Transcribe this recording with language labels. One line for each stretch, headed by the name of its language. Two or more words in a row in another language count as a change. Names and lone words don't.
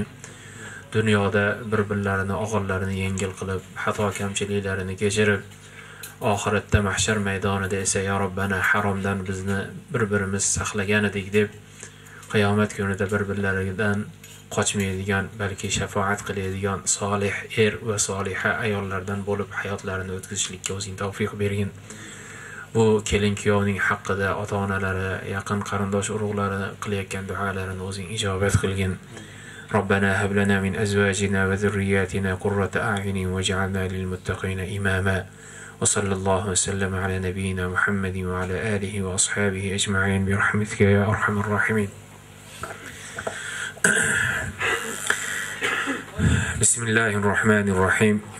Uzbek: Dunyoda bir-birlarini, og'illarini yengil qilib, xato kamchiliklarini kechirib, oxiratda mahshar maydonida esa
Arabic: يا ربنا
Uzbek: haromdan bizni bir-birimiz saqlagan edik deb qiyomat kunida bir-birlaridan qochmaydigan, balki shafaat qiladigan solih er va soliha ayollardan bo'lib hayotlarini o'tkazishlikka o'zing tavfiq bergin. Bu kelin kuyovning haqqida ota-onalari, yaqin qarindosh urug'lari qilayotgan duolarini o'zing ijobat qilgin.
Arabic: ربنا هب لنا من أزواجنا وذرياتنا قرة أعين واجعلنا للمتقين إماما وصلى الله وسلم على نبينا محمد وعلى آله وأصحابه أجمعين برحمتك يا أرحم الراحمين. بسم الله الرحمن الرحيم.